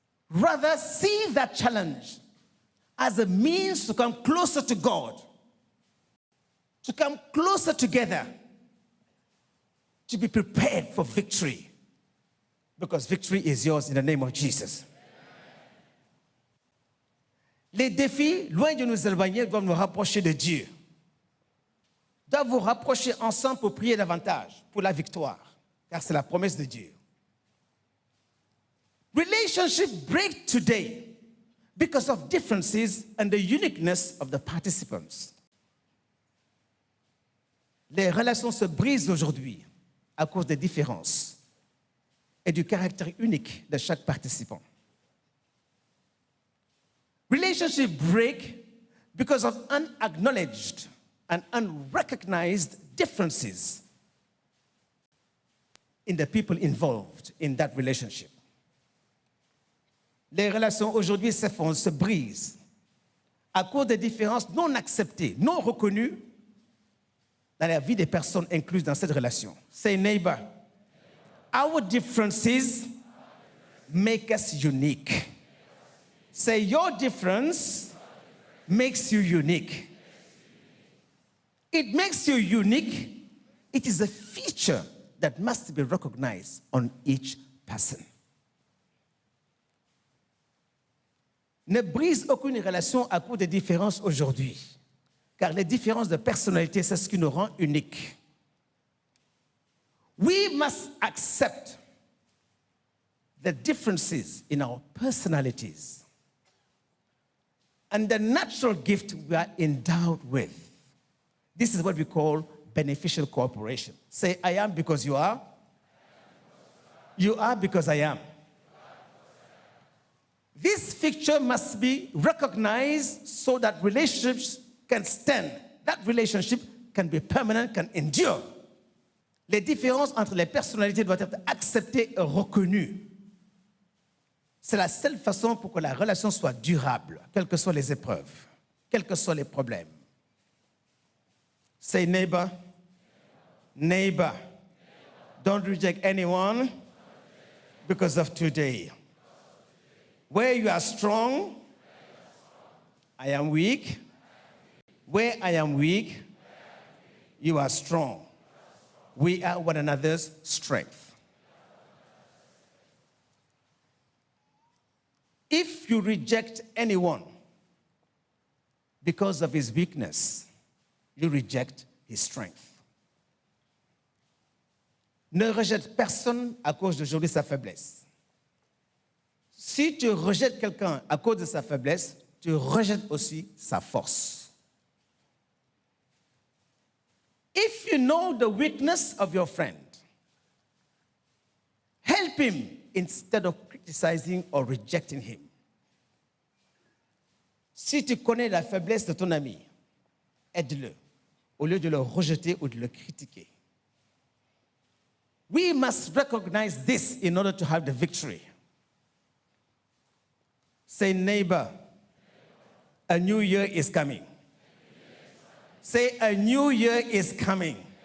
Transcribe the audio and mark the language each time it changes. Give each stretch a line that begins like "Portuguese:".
English: Rather, see that challenge as a means to come closer to God, to come closer together, to be prepared for victory. Because victory is yours in the name of Jesus.
French: Les défis, loin de nous éloigner, doivent nous rapprocher de Dieu. Doivent vous rapprocher ensemble pour prier davantage, pour la victoire, car c'est la promesse de Dieu.
English: Relationships break today because of differences and the uniqueness of the participants.
French: Les relations se brisent aujourd'hui à cause des différences et du caractère unique de chaque participant.
English: Relationships break because of unacknowledged and unrecognized differences in the people involved in that relationship.
French: Les relations aujourd'hui s'effondrent, se brisent à cause des différences non acceptées, non reconnues dans la vie des personnes incluses dans cette relation.
English: Say, neighbor, our differences make us unique. Say, your difference makes you unique. It makes you unique. It is a feature that must be recognized on each person.
French: Ne brise aucune relation à cause des différences aujourd'hui, car les différences de personnalité, c'est ce qui nous rend uniques.
English: We must accept the differences in our personalities and the natural gift we are endowed with. This is what we call beneficial cooperation. Say, I am because you are. You are because I am. This feature must be recognized so that relationships can stand. That relationship can be permanent, can endure.
French: Les différences entre les personnalités doivent être acceptées et reconnues. C'est la seule façon pour que la relation soit durable, quelles que soient les épreuves, quels que soient les problèmes.
English: Say neighbor, neighbor, don't reject anyone because of today. Where you are strong, I am weak. Where I am weak, you are strong. We are one another's strength. If you reject anyone because of his weakness, you reject his strength.
French: Ne rejette personne à cause d'aujourd'hui sa faiblesse. Si tu rejettes quelqu'un à cause de sa faiblesse, tu rejettes aussi sa force.
English: If you know the weakness of your friend, help him instead of criticizing or rejecting him.
French: Si tu connais la faiblesse de ton ami, aide-le au lieu de le rejeter ou de le critiquer.
English: We must recognize this in order to have the victory. Say, neighbor, a new year is coming. Say, a new year is coming.